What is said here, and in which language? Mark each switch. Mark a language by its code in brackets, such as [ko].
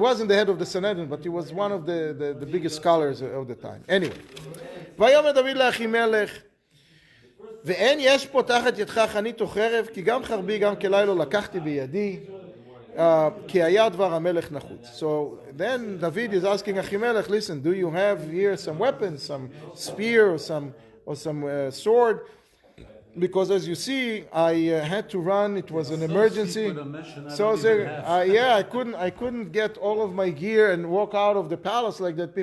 [en] He wasn't the head of the Sanhedrin, but he was one of the biggest scholars of the time. [he] Anyway, ויאמר דוד לאחימלך ואין יש פה תחת ידך חנית או חרב כי גם חרבי גם כלילה לקחתי בידי כי היה דבר המלך נחוץ. [en] So then David is asking Achimelech, listen, do you have here some weapons, some spear or some sword? Because as you see, I had to run. It was an emergency. So I couldn't get all of my gear and walk out of the palace like that.